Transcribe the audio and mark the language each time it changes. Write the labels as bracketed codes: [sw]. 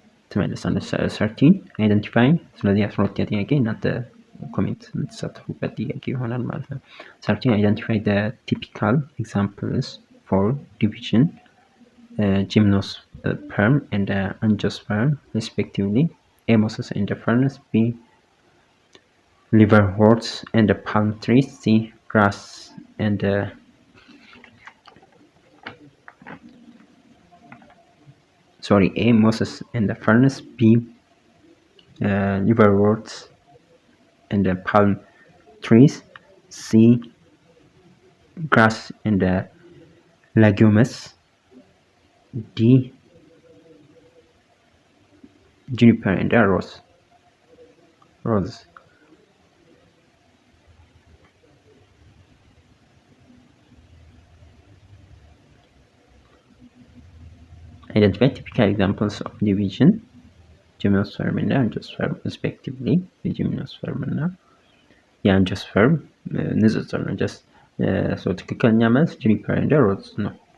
[am] ትመልሳለች። 13 አይደንቲፋይ። ስለዚህ 12 ጥያቄ እናንተ ኮሜንት የምትሳተፉበት ጥያቄ ይሆናል ማለት ነው። 13 አይደንቲፋይ [en] the typical examples for division, gymnosperm and angiosperm respectively. A mosses and the furnace, B liverworts and the palm trees, C grass and A mosses and the furnace, B liverworts and the palm trees, C grass and the legumes, D juniper and the rose. Identify typical examples of division, gymnosperm and angiosperm respectively. [am] የጂምኖስፐርም እና የአንጂኦስፐርም ንጽጽር ነው። ትክክለኛ መልስ ጁኒፐር ኤንድ ሮዝ ነው።